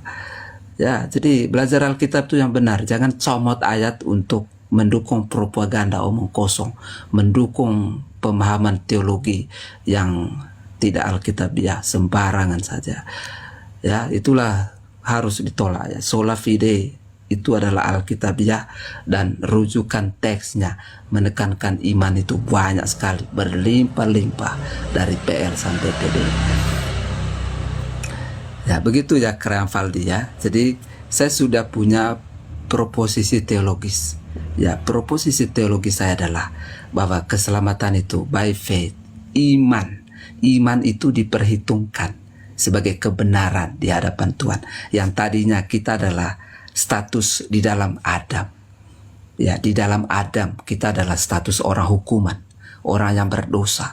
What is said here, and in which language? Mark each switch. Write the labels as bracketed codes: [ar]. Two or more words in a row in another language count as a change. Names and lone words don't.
[id] Ya, jadi belajar Alkitab itu yang benar. Jangan comot ayat untuk mendukung propaganda omong kosong, mendukung pemahaman teologi yang tidak alkitabiah, sembarangan saja. Ya, itulah harus ditolak ya. [la] Sola fide [id] itu adalah alkitabiah dan rujukan teksnya menekankan iman itu banyak sekali, berlimpah-limpah dari PL sampai PD. Ya, begitu ya Keren Valdi ya. Jadi saya sudah punya proposisi teologis. Ya, proposisi teologis saya adalah bahwa keselamatan itu [en] by faith, [id] iman. Iman itu diperhitungkan sebagai kebenaran di hadapan Tuhan. Yang tadinya kita adalah status di dalam Adam. Ya, di dalam Adam kita adalah status orang hukuman, orang yang berdosa.